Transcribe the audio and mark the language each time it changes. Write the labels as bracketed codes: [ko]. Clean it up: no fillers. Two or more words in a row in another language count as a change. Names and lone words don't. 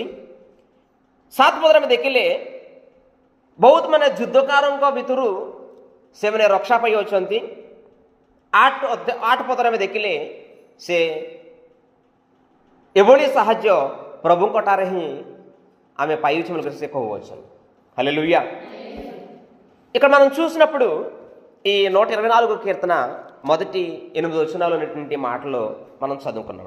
[or] 7 ପଦରେ ଆମେ ଦେଖିଲେ ବହୁତ ମାନେ ଯୁଦ୍ଧକାରଙ୍କ ଭିତରୁ ସେମାନେ ରକ୍ଷା ପାଇଅଛନ୍ତି। 8 ପଦରେ ଆମେ ଦେଖିଲେ ସେ ଏଭଳି ସାହାଯ୍ୟ ପ୍ରଭୁଙ୍କଠାରେ ହିଁ ଆମେ ପାଇଛୁ ବୋଲି ସେ କହୁଅଛନ୍ତି। [te] హల్లెలూయా. ఇక్కడ మనం చూసినప్పుడు ఈ 124వ కీర్తన మొదటి 8 వచనాలు ఉన్నటువంటి మాటలు మనం చదువుకున్నామండి.